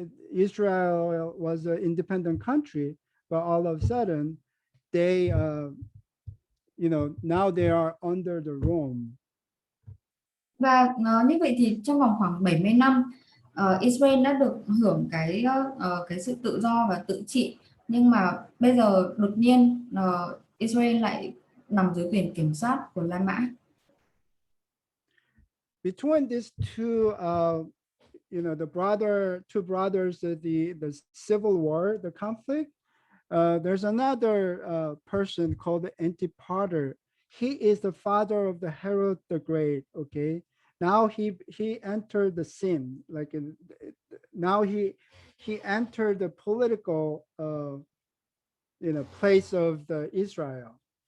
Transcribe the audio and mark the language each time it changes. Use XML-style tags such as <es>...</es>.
<en>Israel was an independent country, but all of a sudden, they, now they are under the Rome.</en> <vi>Và như vậy thì trong vòng khoảng 70 năm, Israel đã được hưởng cái sự tự do và tự trị, nhưng mà bây giờ đột nhiên Israel lại nằm dưới quyền kiểm soát của La Mã.</vi> <en>Between these two, the two brothers, the civil war, the conflict, there's another person called Antipater. He is the father of the Herod the Great. Okay, now he entered the scene, like now he entered the political place of the Israel.</en>